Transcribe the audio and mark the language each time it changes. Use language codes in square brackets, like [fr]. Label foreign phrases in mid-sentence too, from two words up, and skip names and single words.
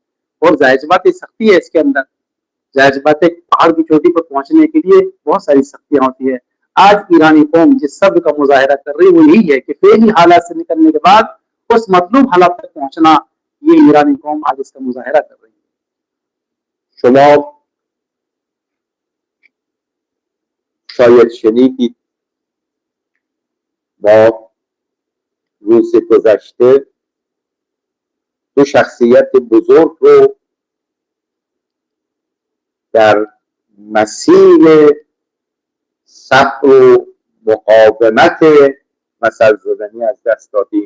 [ur] اور جائز بات یہ سختی ہے اس کے اندر۔ جائز بات ہے پہاڑ کی چوٹی پر پہنچنے کے لیے بہت ساری سختیاں ہوتی ہے. آج ایرانی قوم جس صبر کا مظاہرہ کر رہی ہے وہ یہی ہے کہ فعلی حالات سے نکلنے کے بعد اس مطلوب حالات تک پہنچنا، یہ ایرانی قوم آج اس کا مظاہرہ کر رہی ہے. [fa] شما شاید شنیدید ما روز گذشته دو شخصیت بزرگ رو در مسیر صبر و مقاومت مثل زدنی از دست دادیم.